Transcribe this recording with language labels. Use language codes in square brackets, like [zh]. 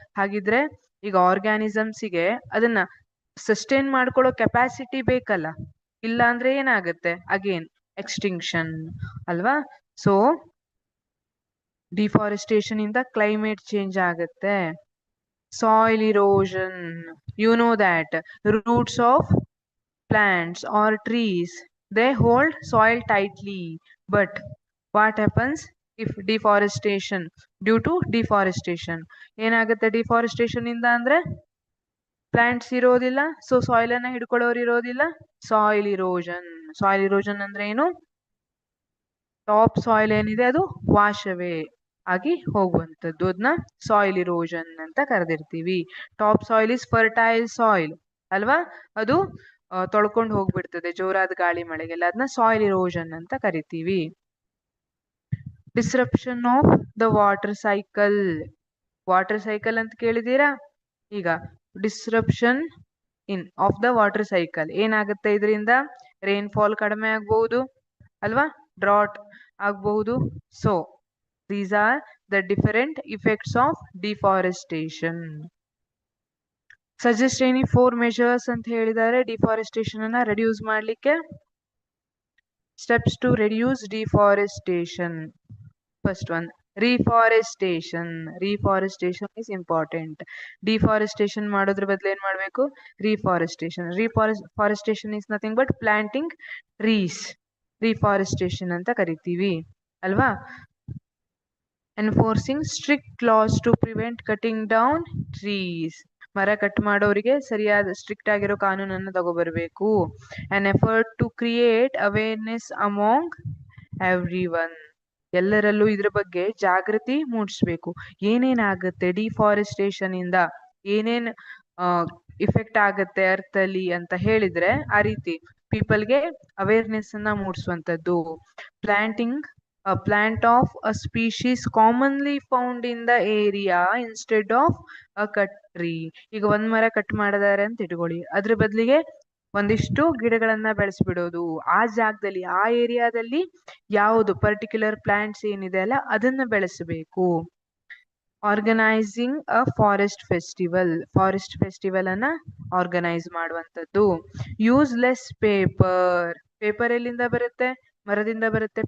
[kn] ಹಾಗಿದ್ರೆ ಈಗ ಆರ್ಗ್ಯಾನಿಸಮ್ಸಿಗೆ ಅದನ್ನ ಸಸ್ಟೈನ್ ಮಾಡ್ಕೊಳ್ಳೋ ಕೆಪಾಸಿಟಿ ಬೇಕಲ್ಲ, ಇಲ್ಲ ಅಂದ್ರೆ ಏನಾಗುತ್ತೆ? ಅಗೇನ್ ಎಕ್ಸ್ಟಿಂಕ್ಷನ್ ಅಲ್ವಾ. ಸೊ ಡಿಫಾರೆಸ್ಟೇಷನ್ ಇಂದ ಕ್ಲೈಮೇಟ್ ಚೇಂಜ್ ಆಗುತ್ತೆ. Soil ಇರೋಷನ್. [en] You know that roots of plants or trees, they hold soil tightly. But what happens if deforestation? Due to deforestation [kn] ಏನಾಗುತ್ತೆ? ಡಿಫಾರೆಸ್ಟೇಷನ್ ಇಂದ ಅಂದ್ರೆ ಪ್ಲಾಂಟ್ಸ್ ಇರೋದಿಲ್ಲ, ಸೊ ಸಾಯಿಲ್ ಅನ್ನ ಹಿಡ್ಕೊಳ್ಳೋರು ಇರೋದಿಲ್ಲ. Soil ಇರೋಷನ್. Soil ಇರೋಷನ್ ಅಂದ್ರೆ ಏನು? ಟಾಪ್ ಸಾಯಿಲ್ ಏನಿದೆ ಅದು ವಾಶ್ ಅವೇ ಆಗಿ ಹೋಗುವಂಥದ್ದು, ಅದನ್ನ ಸಾಯಿಲ್ ಇರೋಷನ್ ಅಂತ ಕರೆದಿರ್ತೀವಿ. [en] top soil is fertile soil [kn] ಅಲ್ವಾ, ಅದು ತೊಳ್ಕೊಂಡು ಹೋಗ್ಬಿಡ್ತದೆ ಜೋರಾದ ಗಾಳಿ ಮಳೆಗೆಲ್ಲ, ಅದನ್ನ ಸಾಯಿಲ್ ಇರೋಷನ್ ಅಂತ ಕರಿತೀವಿ. [en] Disruption of the water cycle. Water cycle [kn] ಅಂತ ಕೇಳಿದೀರಾ? ಈಗ [en] disruption of the water cycle [kn] ಏನಾಗುತ್ತೆ? ಇದರಿಂದ ರೈನ್ಫಾಲ್ ಕಡಿಮೆ ಆಗ್ಬಹುದು ಅಲ್ವಾ, ಡ್ರಾಟ್ ಆಗಬಹುದು. [en] So these are the different effects of deforestation. Suggest any four measures [kn] ಅಂತ ಹೇಳಿದ್ದಾರೆ ಡಿಫಾರೆಸ್ಟೇಷನ್ ಅನ್ನ ರೆಡ್ಯೂಸ್ ಮಾಡ್ಲಿಕ್ಕೆ. [en] Steps to reduce deforestation. First one, reforestation. Reforestation is important. [kn] Deforestation ಮಾಡೋದ್ರ ಬದಲು ಏನ್ ಮಾಡ್ಬೇಕು? ರಿಫಾರೆಸ್ಟೇಷನ್. [en] Reforestation is nothing but planting trees. [kn] ರಿಫಾರೆಸ್ಟೇಷನ್ ಅಂತ ಕರಿತೀವಿ ಅಲ್ವಾ. [en] Enforcing strict laws to prevent cutting down trees. [kn] ಮರ ಕಟ್ ಮಾಡೋರಿಗೆ ಸರಿಯಾದ ಸ್ಟ್ರಿಕ್ಟ್ ಆಗಿರೋ ಕಾನೂನನ್ನು ತಗೋಬರ್ಬೇಕು. [en] An effort to create awareness among everyone. [kn] ಎಲ್ಲರಲ್ಲೂ ಇದ್ರ ಬಗ್ಗೆ ಜಾಗೃತಿ ಮೂಡಿಸ್ಬೇಕು. ಏನೇನಾಗುತ್ತೆ ಡಿಫಾರೆಸ್ಟೇಷನ್ ಇಂದ, ಏನೇನ್ ಇಫೆಕ್ಟ್ ಆಗುತ್ತೆ ಅರ್ತ್ ಅಲ್ಲಿ ಅಂತ ಹೇಳಿದ್ರೆ ಆ ರೀತಿ ಪೀಪಲ್ಗೆ ಅವೇರ್ನೆಸ್ ಅನ್ನ ಮೂಡಿಸುವಂತದ್ದು. [en] Planting a plant of a species commonly found in the area instead of a cut tree. [kn] ಈಗ ಒಂದ್ ಮರ ಕಟ್ ಮಾಡಿದಾರೆ ಅಂತ ಇಟ್ಕೊಳ್ಳಿ, ಅದ್ರ ಬದಲಿಗೆ ಒಂದಿಷ್ಟು ಗಿಡಗಳನ್ನ ಬೆಳೆಸ್ಬಿಡೋದು. ಆ ಜಾಗದಲ್ಲಿ ಆ ಏರಿಯಾದಲ್ಲಿ ಯಾವುದು ಪರ್ಟಿಕ್ಯುಲರ್ ಪ್ಲಾಂಟ್ಸ್ ಏನಿದೆ ಅಲ್ಲ ಅದನ್ನ ಬೆಳೆಸಬೇಕು. [en] organizing a forest festival [kn] ಅನ್ನ ಆರ್ಗನೈಸ್ ಮಾಡುವಂಥದ್ದು. [en] use less paper [kn] ಎಲ್ಲಿಂದ ಬರುತ್ತೆ? ಮರದಿಂದ ಬರುತ್ತೆ.